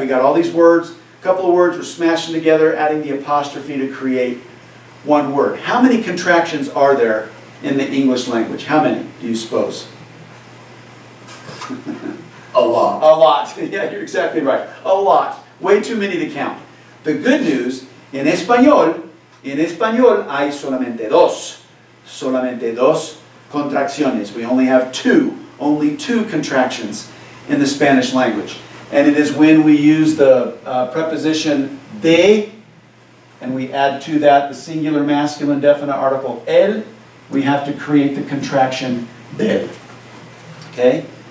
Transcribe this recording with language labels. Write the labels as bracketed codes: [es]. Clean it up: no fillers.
[en] We got all these words, a couple of words we're smashing together, adding the apostrophe to create one word. How many contractions are there in the English language? How many do you suppose? A lot. A lot. Yeah, you're exactly right. A lot. Way too many to count. The good news, [es] en español hay solamente dos. Solamente dos contracciones. [en] We only have only two contractions in the Spanish language. And it is when we use the preposition de, and we add to that the singular masculine definite article el, we have to create the contraction del. Okay?